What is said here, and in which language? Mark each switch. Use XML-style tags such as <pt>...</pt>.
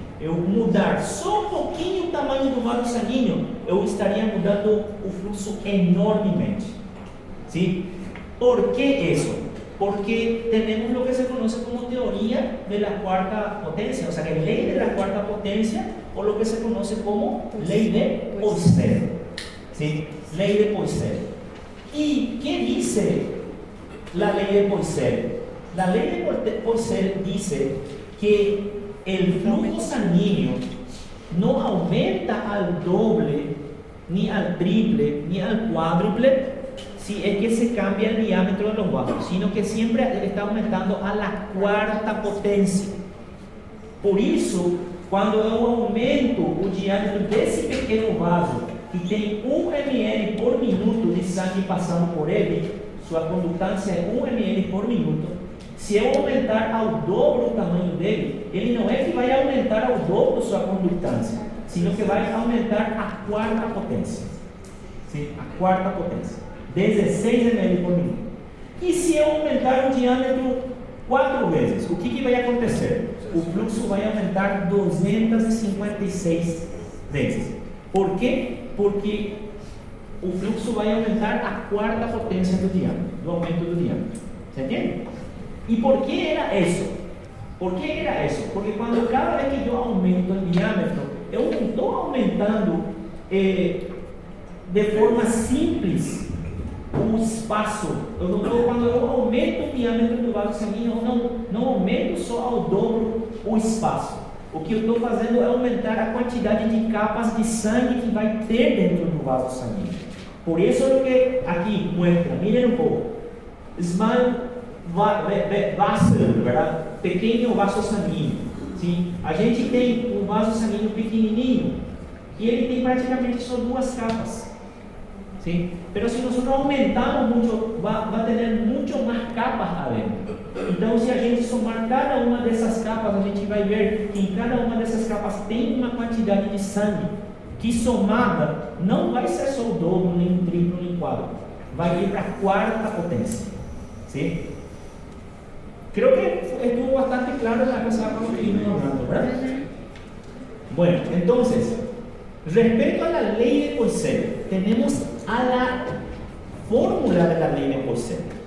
<pt>Eu mudar só um pouquinho o tamanho do vaso sanguíneo, eu estaria mudando o fluxo enormemente.</pt> <es>¿Sí? ¿Por qué eso? Porque tenemos lo que se conoce como teoría de la cuarta potencia, o sea, que ley de la cuarta potencia, o lo que se conoce como ley de Poiseuille. ¿Sí? Ley de Poiseuille. ¿Y qué dice la ley de Poiseuille? La ley de Poiseuille dice que el flujo sanguíneo no aumenta al doble, ni al triple, ni al cuádruple si es que se cambia el diámetro de los vasos, sino que siempre está aumentando a la cuarta potencia. Por eso, cuando</es> <pt>eu aumento o diâmetro desse pequeno vaso, que tem 1 ml por minuto de sangue passando por ele, sua condutância é 1 ml por minuto. Se eu aumentar ao dobro o tamanho dele, ele não é que vai aumentar ao dobro sua condutância,</pt> <es>sino que</es> <pt>vai aumentar a quarta potência. Sim, a quarta potência. 16 ml por minuto. E se eu aumentar o diâmetro 4 vezes, o que vai acontecer? O fluxo vai aumentar 256 vezes. Por quê? Porque o fluxo vai aumentar a quarta potência do diâmetro, do aumento do diâmetro.</pt> <es>¿Se entiende? ¿Y por qué era eso? ¿Por qué era eso? Porque cuando cada vez que yo aumento el diámetro, yo no estoy aumentando de forma</es> <pt>simples o espaço. Quando eu aumento o diâmetro do vaso sanguíneo, eu não aumento só ao dobro o espaço. O que eu estou fazendo é aumentar a quantidade de capas de sangue que vai ter dentro do vaso sanguíneo. Por isso é o que aqui mostra,</pt> <es>miren</es> <pt>um pouco.</pt> <en>Small vessel,</en> <es>¿verdad?</es> <pt>Pequeno vaso sanguíneo.</pt> <es>¿Sí?</es> <pt>A gente tem um vaso sanguíneo pequenininho e ele tem praticamente só 2 capas.</pt> <es>¿Sí? Pero si nosotros aumentamos mucho, va a tener mucho más capas adentro.</es> <pt>Então, se a gente somar cada uma dessas capas, a gente vai ver que em cada uma dessas capas tem uma quantidade de sangue que somada não vai ser só o dobro, nem o triplo, nem o quádruplo. Vai ir para a quarta potência.</pt> <es>¿Sí? Creo que estuvo bastante claro la cosa que estuvimos hablando, ¿verdad? Bueno, entonces, respecto a la ley de Poiseuille, tenemos a la fórmula de la ley de Poiseuille.</es>